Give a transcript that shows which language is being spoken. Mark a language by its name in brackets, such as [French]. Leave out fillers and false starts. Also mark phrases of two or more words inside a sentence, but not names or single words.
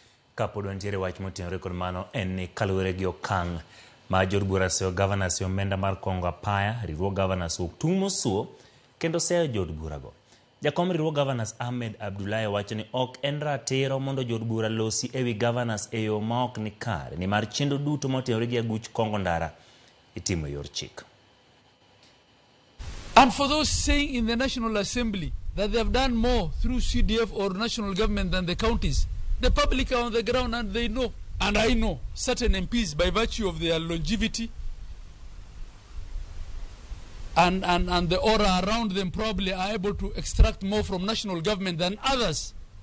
[Luo (Kenya and Tanzania)] Kapod wantiere wach motenore kod mano en ni kaluwore gi okang' ma jood bura seyo Gavanas omenda mar kongo apaya, riwruog Gavanas tung' mosuo kendo seyo jood burago. Jakom riwruog Gavanas Ahmed Abdullahi wacho ni ok en ratiro mondo jood bura losi ewi Gavanas e yo ma ok ni kare, ni mar chenro duto motenore gi aguch kongo ndara itimo e yor chik. [English] And for those saying in the National Assembly that they have done more through CDF or national government than the counties, the public are on the ground and they know. And I know certain MPs, by virtue of their longevity and the aura around them, probably are able to extract more from national government than others.